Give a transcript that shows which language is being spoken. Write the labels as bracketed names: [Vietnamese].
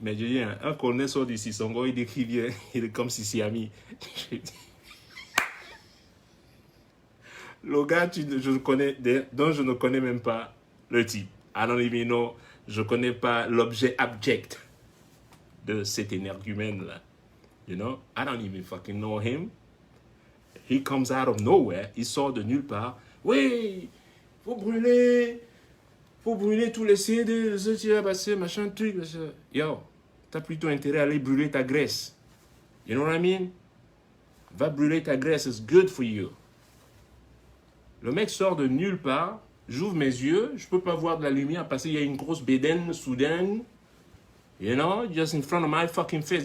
[French] Mais j'ai dit, un colonel sort du Sissongo, il dit qu'il vient, il est comme Sissi-Ami. Le gars dont je ne connais même pas le type. [English] I don't even know, [French] je ne connais pas l'objet abject de cet énergumène-là. [English] You know, I don't even fucking know him. He comes out of nowhere, [French] il sort de nulle part. Oui, faut brûler tous les CD, machin truc. Yo, t'as plutôt intérêt à aller brûler ta graisse. [English] You know what I mean? [French] Va brûler ta graisse, [English] it's good for you. [French] Le mec sort de nulle part, j'ouvre mes yeux, je peux pas voir de la lumière parce qu'il y a une grosse bédaine soudaine. [English] You know, just in front of my fucking face.